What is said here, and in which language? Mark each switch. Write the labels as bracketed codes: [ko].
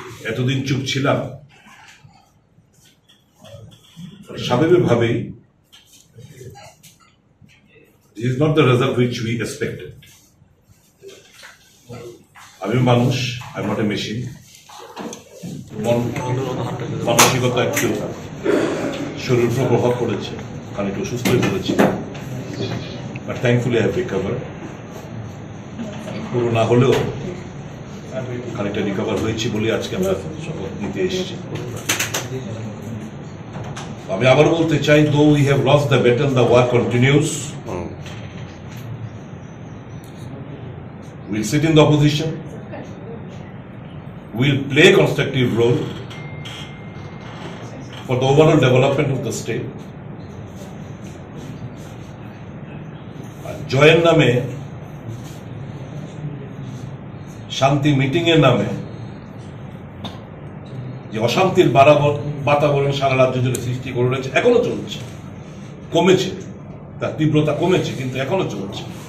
[bn] এতদিন চুপ ছিলাম, স্বাভাবিকভাবেই [en] this is not the result which we expected. [bn] আমি মানুষ, [en] I am not a machine. [bn] মানসিকতা একটু শরীর উপর প্রভাব পড়েছে, খানিকটা অসুস্থ হয়ে পড়েছি, [en] But thankfully I have recover. [bn] পুরো না হলেও খানিকটা রিকভার হয়েছি বলে আজকে আমরা শপথ নিতে এসেছি। আমি আবার বলতে চাই, [en] Though we have lost the battle, the war continues. Will sit in the opposition, will play a constructive role for the overall development of the state. [bn] জয়ের নামে, শান্তি মিটিং এর নামে যে অশান্তির বাতাবরণ সারা রাজ্য জুড়ে সৃষ্টি করে রয়েছে, এখনো চলছে। কমেছে, তার তীব্রতা কমেছে, কিন্তু এখনো চলছে।